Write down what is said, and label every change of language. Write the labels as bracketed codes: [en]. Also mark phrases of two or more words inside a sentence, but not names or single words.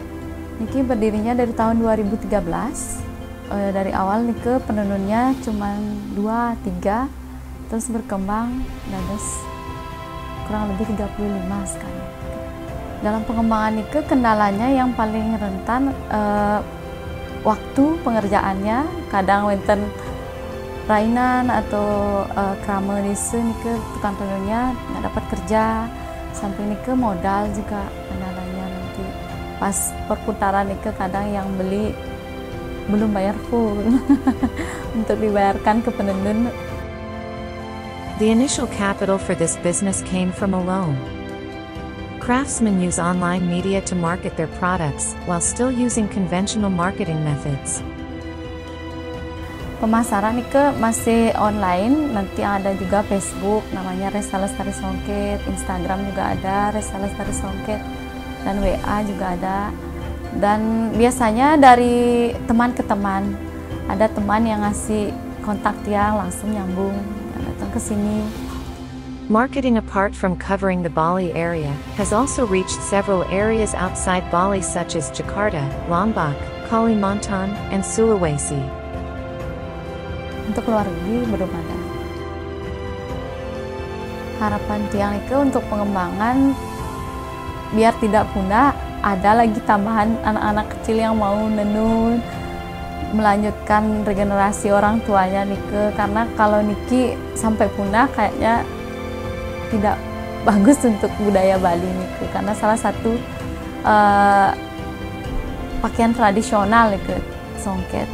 [id] Niki berdirinya dari tahun 2013. Dari awal niki penenunnya cuma 2-3, terus berkembang dan terus kurang lebih 35 sekarang. Dalam pengembangan niki kendalanya yang paling rentan waktu pengerjaannya, kadang [ban] wenten rainan [id] atau [ban] krama desa nike [id] tukang tenunnya nggak dapat kerja, sampai nike modal juga kendalanya. Nanti pas perputaran nike kadang yang beli belum bayar full untuk dibayarkan ke penenun. [en] The initial capital for this business came from a loan. Craftsmen use online media to market their products while still using conventional marketing methods. [id] Pemasaran nike masih online, nanti ada juga Facebook namanya Resa Lestari Songket, Instagram juga ada Resa Lestari Songket, dan WA juga ada. Dan biasanya dari teman ke teman, ada teman yang ngasih kontak tiang langsung nyambung datang ke sini. [en] Marketing apart from covering the Bali area has also reached several areas outside Bali such as Jakarta, Lombok, Kalimantan, and Sulawesi. [id] Untuk luar negeri belum ada. Harapan tiang itu untuk pengembangan biar tidak punah, ada lagi tambahan anak-anak kecil yang mau nenun, melanjutkan regenerasi orang tuanya nike, karena kalau niki sampai punah kayaknya tidak bagus untuk budaya Bali nike, karena salah satu pakaian tradisional nike Songket.